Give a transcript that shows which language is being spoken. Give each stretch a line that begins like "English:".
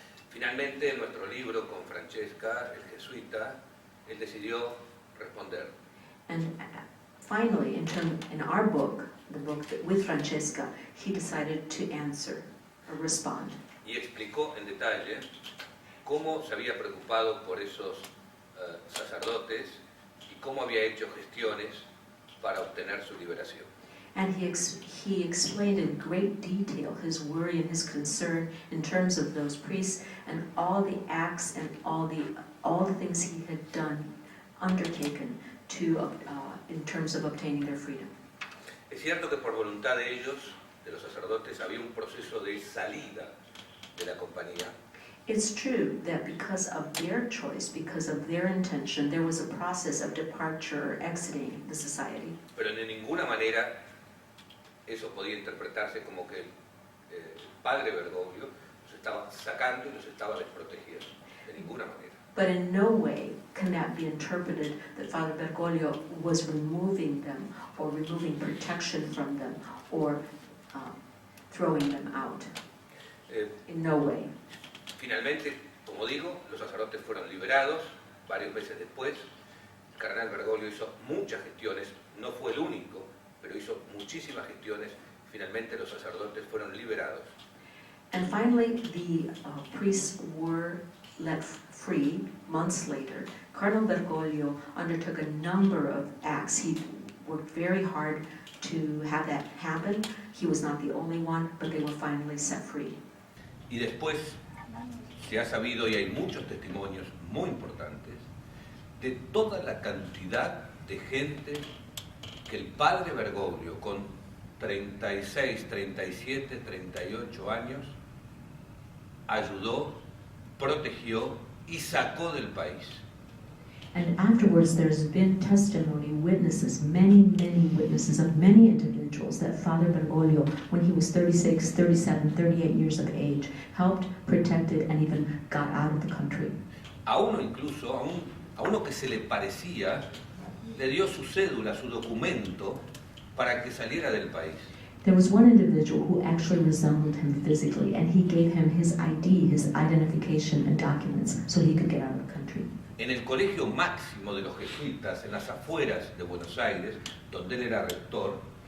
Spanish: Finalmente, en nuestro libro con Francesca, el jesuita, él decidió responder.
English: And finally, in our book, the book with Francesca, he decided to answer or respond.
Spanish: Y explicó en detalle cómo se había preocupado por esos sacerdotes y cómo había hecho gestiones para obtener su liberación.
English: And he explained in great detail his worry and his concern in terms of those priests and all the acts and all the things he had undertaken in terms of obtaining their freedom.
Spanish: Es cierto que por voluntad de ellos, de los sacerdotes, había un proceso de salida de la compañía.
English: It's true that because of their choice, because of their intention, there was a process of departure or exiting the society.
Spanish: Pero de ninguna manera eso podía interpretarse como que el padre Bergoglio los estaba sacando y los estaba desprotegiendo. De ninguna manera.
English: But in no way can that be interpreted that Father Bergoglio was removing them or removing protection from them or throwing them out. In no way.
Spanish: Finalmente, como digo, los sacerdotes fueron liberados varios meses después. El cardenal Bergoglio hizo muchas gestiones, no fue el único, pero hizo muchísimas gestiones. Finalmente los sacerdotes fueron liberados.
English: And finally, the priests were let free months later. Cardinal Bergoglio undertook a number of acts. He worked very hard to have that happen. He was not the only one, but they were finally set free.
Spanish: Y después se ha sabido, y hay muchos testimonios muy importantes, de toda la cantidad de gente que el padre Bergoglio, con 36, 37, 38 años, ayudó, protegió y sacó del país.
English: And afterwards, there's been testimony, witnesses, many witnesses of many individuals that Father Bergoglio, when he was 36, 37, 38 years of age, helped, protected, and even got out of the country.
Spanish: A uno incluso, a uno que se le parecía, le dio su cédula, su documento, para que saliera del país.
English: There was one individual who actually resembled him physically, and he gave him his ID, his identification and documents, so he could get out of the country.
Spanish: En el colegio máximo de los jesuitas, en las afueras de Buenos Aires, donde él era rector,